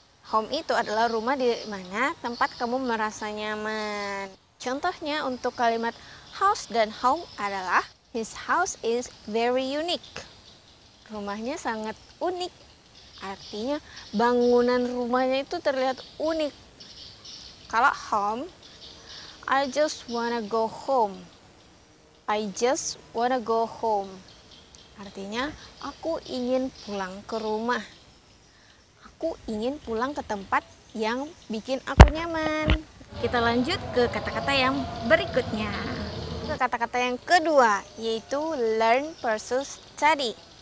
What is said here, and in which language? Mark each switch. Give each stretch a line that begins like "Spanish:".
Indonesian: Home itu adalah rumah di mana tempat kamu merasa nyaman. Contohnya untuk kalimat house dan home adalah
English: his house is very unique.
Indonesian: Rumahnya sangat unik. Artinya bangunan rumahnya itu terlihat unik. Kalau
English: home, I just wanna go home. I just wanna go home.
Indonesian: Artinya aku ingin pulang ke rumah. Aku ingin pulang ke tempat yang bikin aku nyaman. Kita lanjut ke kata-kata yang berikutnya. Kata-kata yang kedua yaitu learn versus study.